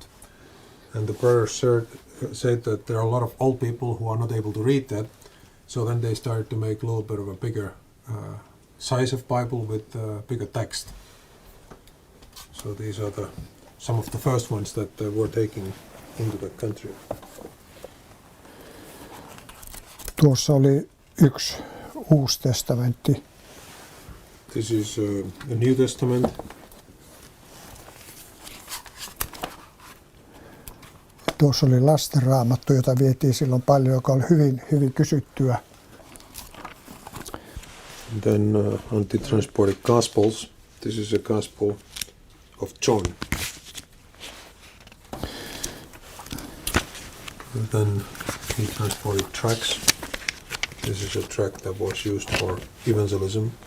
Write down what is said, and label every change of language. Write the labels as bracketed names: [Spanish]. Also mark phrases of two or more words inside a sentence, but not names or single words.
[English] And the brother said that there are a lot of old people who are not able to read that. So then they started to make a little bit of a bigger size of Bible with bigger text. So these are some of the first ones that were taken into the country. [Finnish] Tuossa oli yksi Uusi testamentti. [English] This is a New Testament. [Finnish] Tuossa oli lastenraamattu, jota vietiin silloin paljon, joka oli hyvin, hyvin kysyttyä. [English] And then Antti transported Gospels. This is a Gospel of John. And then he transported tracts. This is a tract that was used for evangelism.